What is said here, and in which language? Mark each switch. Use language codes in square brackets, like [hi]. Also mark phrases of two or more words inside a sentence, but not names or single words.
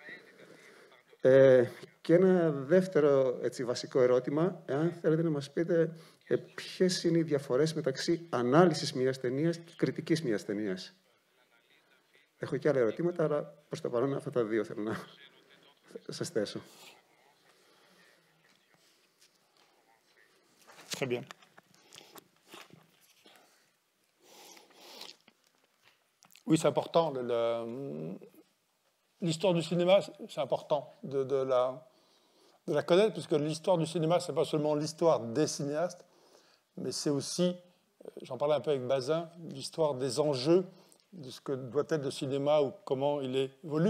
[el] Και ένα δεύτερο βασικό ερώτημα, εάν θέλετε να μας πείτε ποιες είναι οι διαφορές μεταξύ ανάλυσης μιας ταινίας και κριτικής μιας ταινίας. Έχω και άλλα ερωτήματα, αλλά προς το παρόν αυτά τα δύο θέλω να σας θέσω. [fr] Très bien. Oui, c'est important. L'histoire du cinéma, c'est important de la connaître, puisque l'histoire du cinéma, ce n'est pas seulement l'histoire des cinéastes, mais c'est aussi, j'en parlais un peu avec Bazin, l'histoire des enjeux de ce que doit être le cinéma ou comment il évolue.